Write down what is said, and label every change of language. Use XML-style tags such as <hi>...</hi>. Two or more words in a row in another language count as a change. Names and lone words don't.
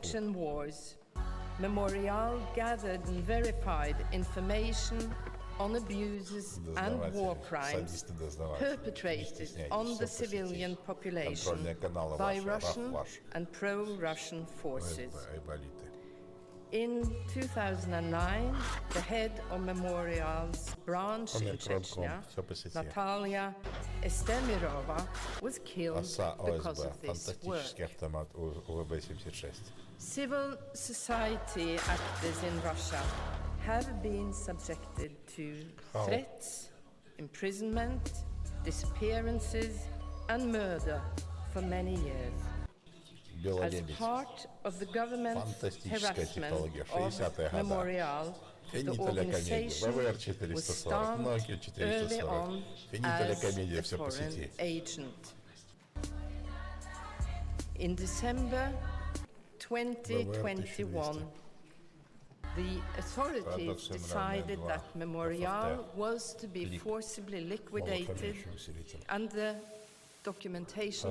<en>Chechen wars, Memorial gathered and verified information on abuses and war crimes perpetrated on the civilian population by Russian and pro-Russian forces.</en> <ru>Айболиты.</ru> <en>In 2009, the head of Memorial's branch in Chechnya, Natalia Estemirova, was killed</en> <ru>ОСА</ru> <en>because</en> <ru>ОСБ.</ru> <en>of this work.</en> <ru>Фантастический автомат УВБ-76.</ru> <en>Civil society actors in Russia have been subjected to How? threats, imprisonment, disappearances, and murder for many years. As</en> <ru>Белолебедь.</ru> <en>part of the government's</en> <ru>Фантастическая</ru> <en>harassment</en> <ru>технология.</ru> <en>of</en> <ru>60-е годы.</ru> <en>Memorial, the</en> <ru>Финиталя комедия.</ru> <en>organization</en> <ru>ВВР was 440.</ru> <en>stamped Nokia early</en> <ru>440.</ru> <en>on</en> <ru>Финиталя</ru> <en>as</en> <ru>комедия.</ru> <en>a</en> <ru>Все по</ru> <en>foreign</en> <ru>сети.</ru> <en>agent. In December 2021, the authorities decided that Memorial was to be forcibly liquidated</en> <ru>Малофамильный усилитель.</ru> <en>and the documentation</en>